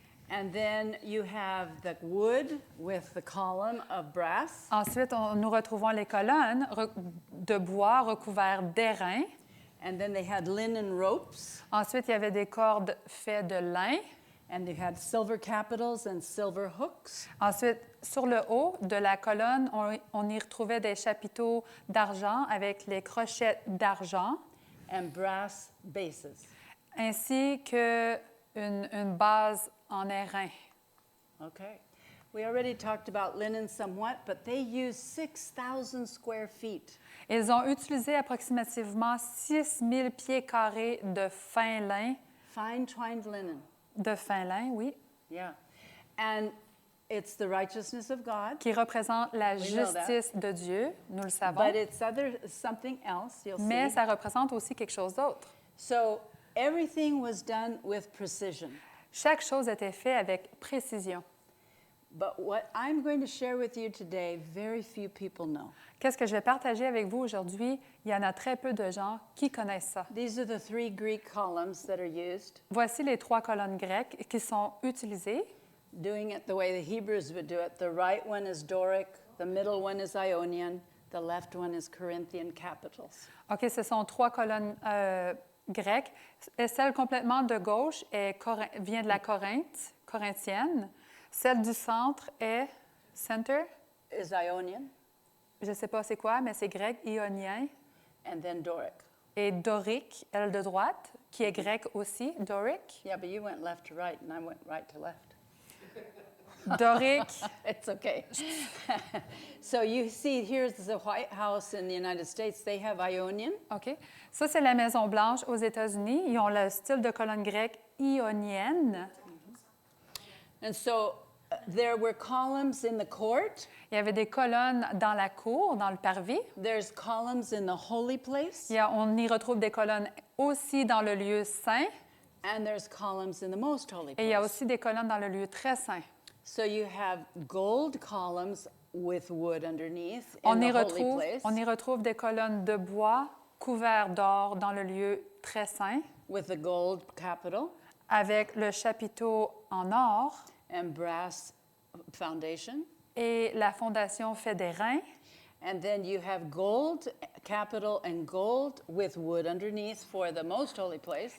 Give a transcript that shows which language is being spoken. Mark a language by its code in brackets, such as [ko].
[en] And then you have the wood with the column of brass. [fr] Ensuite, nous retrouvons les colonnes de bois recouvertes d'airain. [en] And then they had linen ropes. [fr] Ensuite, il y avait des cordes faites de lin. [en] And they had silver capitals and silver hooks. [fr] Ensuite, sur le haut de la colonne, on y retrouvait des chapiteaux d'argent avec les crochets d'argent, [en] And brass bases. [fr] ainsi qu'une base en airain. [en] Okay. We already talked about linen somewhat, but they used 6,000 square feet. [fr] Ils ont utilisé approximativement 6000 pieds carrés de fin lin, [en] Fine twined linen. [fr] oui, [en] Yeah. And it's the righteousness of God, [fr] qui représente la [en] We know that. [fr] justice de Dieu, nous le savons, [en] but it's something else, you'll [fr] mais [en] see. [fr] ça représente aussi quelque chose d'autre. [en] So everything was done with precision. [fr] Chaque chose était faite avec précision. [en] But what I'm going to share with you today, very few people know. [fr] Qu'est-ce que je vais partager avec vous aujourd'hui? Il y en a très peu de gens qui connaissent ça. [en] These are the 3 Greek columns that are used, [fr] Voici les 3 colonnes grecques qui sont utilisées. [en] doing it the way the Hebrews would do it. The right one is Doric, the middle one is Ionian, the left one is Corinthian capitals. [fr] OK, ce sont 3 colonnes grecques. Et celle complètement de gauche vient de la Corinthe, corinthienne. Celle du centre est center. [en] Is Ionian, [fr] Je ne sais pas c'est quoi, mais c'est grec, ionien. [en] and then Doric. [fr] Et dorique, elle de droite, qui est grec aussi, dorique. [en] Yeah, but you went left to right, and I went right to left. [fr] Dorique, [en] It's okay. So you see, here's the White House in the United States. They have Ionian. OK. [fr] Ça, c'est la Maison-Blanche aux États-Unis. Ils ont le style de colonne grecque ionienne. [en] And so there were columns in the court. [fr] Il y avait des colonnes dans la cour, dans le parvis. [en] There's columns in the holy place. [fr] On y retrouve des colonnes aussi dans le lieu saint. [en] And there's columns in the most holy [fr] Et il y a [en] place. [fr] aussi des colonnes dans le lieu très saint. [en] So you have gold columns with wood underneath in [fr] On y, [en] the holy [fr] retrouve, [en] place [fr] on y retrouve des colonnes de bois couvertes d'or dans le lieu très saint, [en] with the gold capital [fr] avec le chapiteau en or [en] and brass foundation. [fr] et la fondation fait des reins. [en] And then you have gold capital and gold with wood underneath for the most holy place.